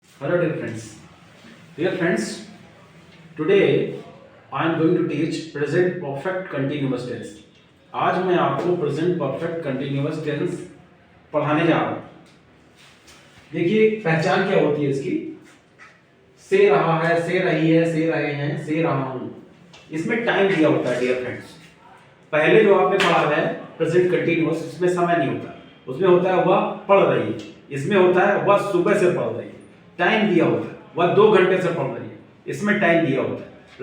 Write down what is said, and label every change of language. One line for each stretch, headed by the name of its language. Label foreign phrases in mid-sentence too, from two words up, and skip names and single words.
English: Hello dear friends. Dear friends, today I am going to teach present perfect continuous tense.
Hindi: आज मैं आपको
English: present perfect continuous tense
Hindi: पढ़ाने जा रहा हूँ। देखिए पहचान क्या होती है इसकी। से रहा है, से रही है, से रहे हैं, से रहा हूँ। इसमें टाइम दिया होता है
English: dear friends.
Hindi: पहले जो आपने पढ़ा है
English: present continuous,
Hindi: इसमें समय नहीं होता, उसमें होता है वह पढ़ रही है, इसमें होता है वह सुबह से पढ़ रही है, टाइम दिया होता है वह 2 घंटे से पढ़ रही है, इसमें टाइम दिया होता है।